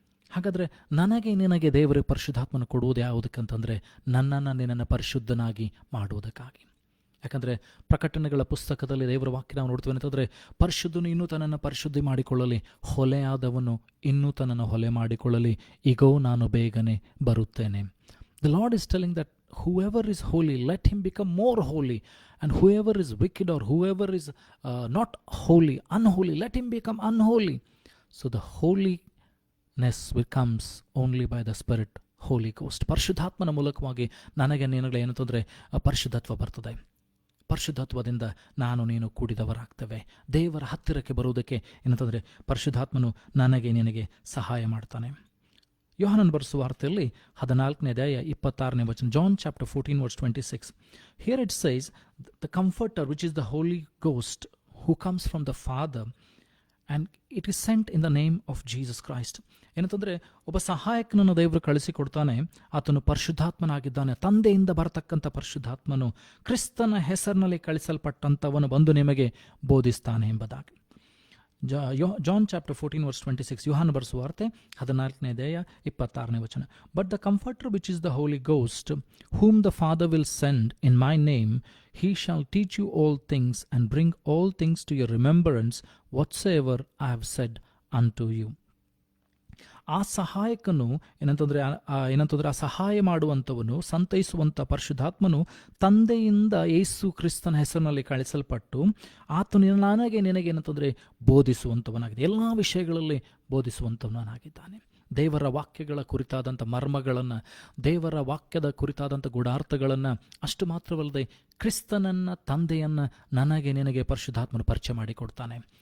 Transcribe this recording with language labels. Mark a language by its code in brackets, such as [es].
[kn] ಹಾಗಾದರೆ ನಿನಗೆ ದೇವರ ಪರಿಶುದ್ಧಾತ್ಮನ ಕೊಡುವುದು ಯಾವುದಕ್ಕಂತಂದರೆ ನಿನ್ನನ್ನು ಪರಿಶುದ್ಧನಾಗಿ ಮಾಡುವುದಕ್ಕಾಗಿ. ಯಾಕಂದರೆ ಪ್ರಕಟಣೆಗಳ ಪುಸ್ತಕದಲ್ಲಿ ದೇವರ ವಾಕ್ಯ ನಾವು ನೋಡ್ತೀವಿ ಅಂತಂದರೆ, ಪರಿಶುದ್ಧನು ಇನ್ನೂ ತನ್ನನ್ನು ಪರಿಶುದ್ಧಿ ಮಾಡಿಕೊಳ್ಳಲಿ, ಹೊಲೆಯಾದವನು ಇನ್ನೂ ತನ್ನನ್ನು ಹೊಲೆ ಮಾಡಿಕೊಳ್ಳಲಿ, ಈಗೋ ನಾನು ಬೇಗನೆ ಬರುತ್ತೇನೆ. [en] The Lord is telling that whoever is holy, let him become more holy, and whoever is wicked or whoever is not holy, unholy, let him become unholy. So the holiness comes only by the Spirit, Holy Ghost. [kn] ಪರಿಶುದ್ಧಾತ್ಮನ ಮೂಲಕವಾಗಿ ನನಗೆ ನಿನಗೆ ಏನಂತಂದರೆ ಪರಿಶುದ್ಧತ್ವ ಬರ್ತದೆ. ಪರಿಶುದ್ಧತ್ವದಿಂದ ನಾನು ನೀನು ಕೂಡಿದವರಾಗ್ತೇವೆ. ದೇವರ ಹತ್ತಿರಕ್ಕೆ ಬರುವುದಕ್ಕೆ ಏನಂತಂದರೆ ಪರಿಶುದ್ಧಾತ್ಮನು ನನಗೆ ನಿನಗೆ ಸಹಾಯ ಮಾಡ್ತಾನೆ. ಯೋಹಾನನ ಬರೆಸುವ ವಾರ್ತೆಯಲ್ಲಿ 14ನೇ ಅಧ್ಯಾಯ 26ನೇ ವಚನ, [en] John chapter 14 verse 26. Here it says, the Comforter which is the Holy Ghost who comes from the Father and it is sent in the name of Jesus Christ. [kn] ಏನಂತಂದರೆ ಒಬ್ಬ ಸಹಾಯಕನನ್ನು ದೇವರು ಕಳಿಸಿಕೊಡ್ತಾನೆ. ಆತನು ಪರಿಶುದ್ಧಾತ್ಮನಾಗಿದ್ದಾನೆ. ತಂದೆಯಿಂದ ಬರತಕ್ಕಂಥ ಪರಿಶುದ್ಧಾತ್ಮನು ಕ್ರಿಸ್ತನ ಹೆಸರಿನಲ್ಲಿ ಕಳಿಸಲ್ಪಟ್ಟಂಥವನು ಬಂದು ನಿಮಗೆ ಬೋಧಿಸ್ತಾನೆ ಎಂಬುದಾಗಿ. [en] John chapter 14 verse 26, [kn] ಯೋಹಾನ ಬರೆಸುವ ವಾರ್ತೆ 14ನೇ ಅಧ್ಯಾಯ 26ನೇ ವಚನ. [en] But the Comforter which is the Holy Ghost whom the Father will send in my name, he shall teach you all things and bring all things to your remembrance whatsoever I have said unto you. [kn] ಆ ಸಹಾಯಕನು ಏನಂತಂದರೆ ಆ ಸಹಾಯ ಮಾಡುವಂಥವನು, ಸಂತೈಸುವಂಥ ಪರಿಶುದ್ಧಾತ್ಮನು ತಂದೆಯಿಂದ ಯೇಸು ಕ್ರಿಸ್ತನ ಹೆಸರಿನಲ್ಲಿ ಕಳಿಸಲ್ಪಟ್ಟು ಆತನು ನನಗೆ ನಿನಗೆ ಏನಂತಂದರೆ ಬೋಧಿಸುವಂಥವನಾಗಿದೆ. ಎಲ್ಲ ವಿಷಯಗಳಲ್ಲಿ ಬೋಧಿಸುವಂಥವನಾಗಿದ್ದಾನೆ. ದೇವರ ವಾಕ್ಯಗಳ ಕುರಿತಾದಂಥ ಮರ್ಮಗಳನ್ನು, ದೇವರ ವಾಕ್ಯದ ಕುರಿತಾದಂಥ ಗೂಢಾರ್ಥಗಳನ್ನು, ಅಷ್ಟು ಮಾತ್ರವಲ್ಲದೆ ಕ್ರಿಸ್ತನನ್ನು, ತಂದೆಯನ್ನು ನನಗೆ ನಿನಗೆ ಪರಿಶುದ್ಧಾತ್ಮನು ಪರಿಚಯ ಮಾಡಿಕೊಡ್ತಾನೆ.